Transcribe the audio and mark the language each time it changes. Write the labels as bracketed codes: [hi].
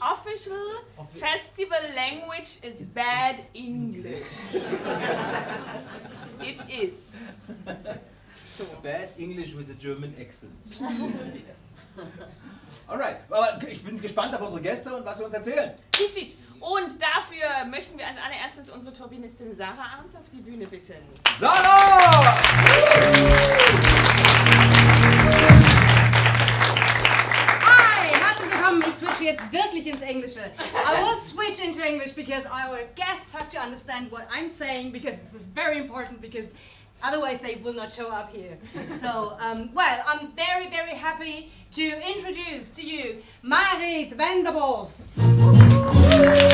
[en] Official festival language is bad English. It is. So. Bad English with a German accent. [de] Alright, aber ich bin gespannt auf unsere Gäste und was sie uns erzählen. Richtig. Und dafür möchten wir als allererstes unsere Turbinistin Sarah Arns auf die Bühne bitten. Sarah! Hi, herzlich willkommen. Ich switche jetzt wirklich ins Englische. [en] I will switch into English because our guests have to understand what I'm saying because this is very important because otherwise they will not show up here. So, well, I'm very, very happy to introduce to you Marith Venderbosch.